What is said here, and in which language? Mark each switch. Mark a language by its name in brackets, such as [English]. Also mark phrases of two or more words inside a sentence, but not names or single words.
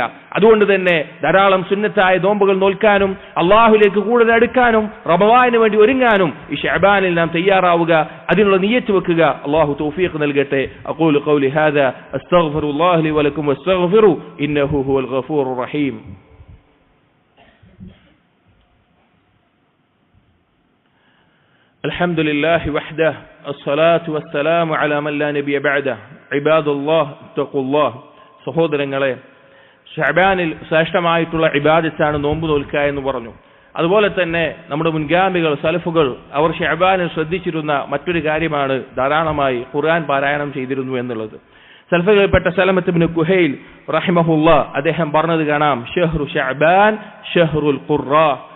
[Malayalam] അതുകൊണ്ട് തന്നെ ധാരാളം സുന്നത്തായ നോമ്പുകൾ നോൽക്കാനും അല്ലാഹുവിലേക്ക് കൂടുതൽ അടുക്കാനും റമളാനിന് വേണ്ടി ഒരുങ്ങാനും ഈ ശഅബാനിൽ നാം തയ്യാറാവുക, അതിനുള്ള നിയ്യത്ത് വെക്കുക. അല്ലാഹു തൗഫീഖ് നൽകട്ടെ. [Arabic] أقول قولي هذا أستغفر الله لي ولكم واستغفروه إنه هو الغفور الرحيم. الحمد لله وحده الصلاة والسلام على من لا نبي بعده عباد الله اتقوا الله. [Malayalam] സഹോദരങ്ങളെ, ശഅബാനിൽ ശ്രേഷ്ഠമായിട്ടുള്ള ഇബാദത്താണ് നോമ്പ് നോൽക്കുക എന്ന് പറഞ്ഞു. അതുപോലെ തന്നെ നമ്മുടെ മുൻഗാമികൾ സലഫുകൾ അവർ ശഅബാനിൽ ശ്രദ്ധിച്ചിരുന്ന മറ്റൊരു കാര്യമാണ് ധാരാളമായി ഖുർആൻ പാരായണം ചെയ്തിരുന്നു എന്നുള്ളത്. സലഫുകളിൽപ്പെട്ട സലമത്ത് ഇബ്നു കുഹൈൽ റഹിമഹുല്ലാഹ് അദ്ദേഹം പറഞ്ഞത് കാണാം, [Arabic] شهر شعبان شهر القرآن.